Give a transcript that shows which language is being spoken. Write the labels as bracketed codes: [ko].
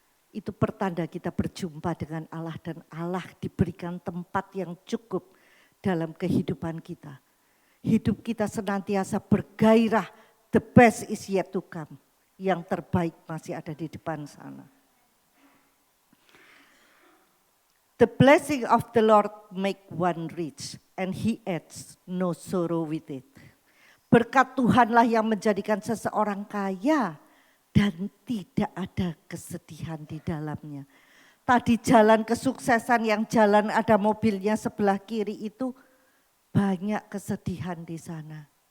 [id] Itu pertanda kita berjumpa dengan Allah dan Allah diberikan tempat yang cukup dalam kehidupan kita. Hidup kita senantiasa bergairah, [en] The best is yet to come. [id] Yang terbaik masih ada di depan sana. [en] The blessing of the Lord make one rich and he adds no sorrow with it. [id] Berkat Tuhanlah yang menjadikan seseorang kaya dan tidak ada kesedihan di dalamnya. Tadi jalan kesuksesan yang jalan ada mobilnya sebelah kiri itu banyak kesedihan di sana.